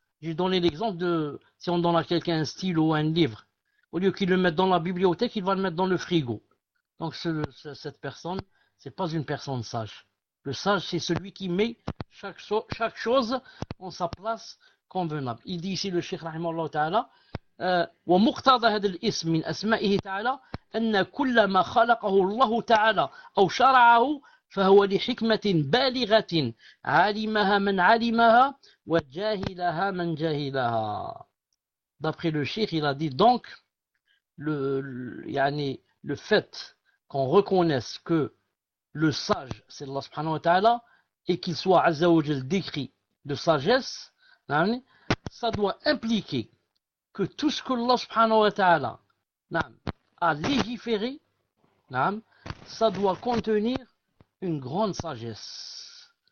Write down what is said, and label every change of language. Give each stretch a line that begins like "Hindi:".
French: J'ai donné l'exemple de, si on donne à quelqu'un un stylo ou un livre, au lieu qu'il le mette dans la bibliothèque, il va le mettre dans le frigo. Donc, cette personne, ce n'est pas une personne sage. Le sage, c'est celui qui met chaque chose en sa place convenable. Il dit ici le Cheikh Rahimahullah Ta'ala.
Arabic: ومقتضى هذا الاسم من أسمائه تعالى أن كل ما خلقه الله تعالى أو شرعه فهو لحكمة بالغة علمها من علمها وجاهلها من جاهلها.
French: D'après le cheikh, il a dit donc le fait qu'on reconnaisse que le sage c'est Allah subhanahu wa ta'ala et qu'il soit azza wa jal décrit de sagesse, ça doit impliquer que tout ce que Allah subhanahu wa ta'ala a légiféré, ça doit contenir une grande sagesse.